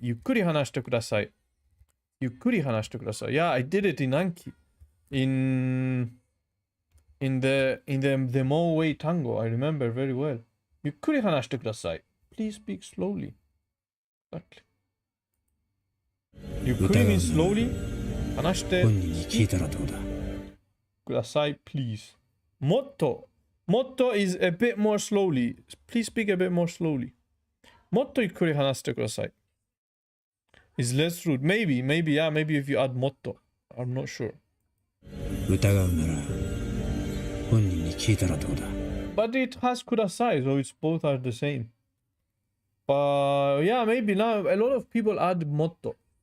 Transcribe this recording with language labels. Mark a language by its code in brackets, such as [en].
[ja] ゆっくり話してください。ゆっくり話してください。 [en] Yeah, I did it in Anki. In the Moe tango, I remember very well. [ja] ゆっくり話してください。 [en] Please speak slowly. Exactly. ゆっくり means slowly. [ja] 話して本人に聞いたらどうだ。ください、please. [en] もっと is a bit more slowly. Please speak a bit more slowly. [ja] もっとゆっくり話してください。 [en] is less rude. Maybe, yeah, maybe if you add もっと。 I'm not sure. [ja] 疑うなら本人に聞いたらどうだ。 [en] But it has ください, so it's both are the same. But yeah, maybe now a lot of people add もっと。